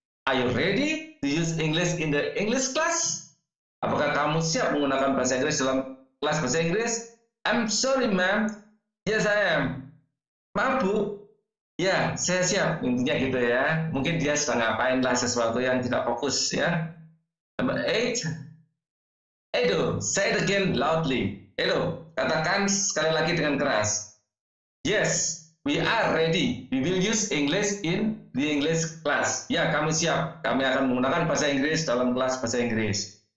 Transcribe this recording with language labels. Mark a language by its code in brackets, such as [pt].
[en] Are you ready to use English in the English class? [id] Apakah kamu siap menggunakan bahasa Inggris dalam kelas bahasa Inggris? [en] I'm sorry, ma'am. Yes, I am. [id] Maaf, Bu. Ya, saya siap. Intinya gitu ya. Mungkin dia sedang ngapain lah sesuatu yang tidak fokus ya. [en] Number 8. Edo, say it again loudly. [id] Edo, katakan sekali lagi dengan keras. [en] Yes, we are ready. We will use English in the English class. [id] Ya, kami siap. Kami akan menggunakan bahasa Inggris dalam kelas bahasa Inggris.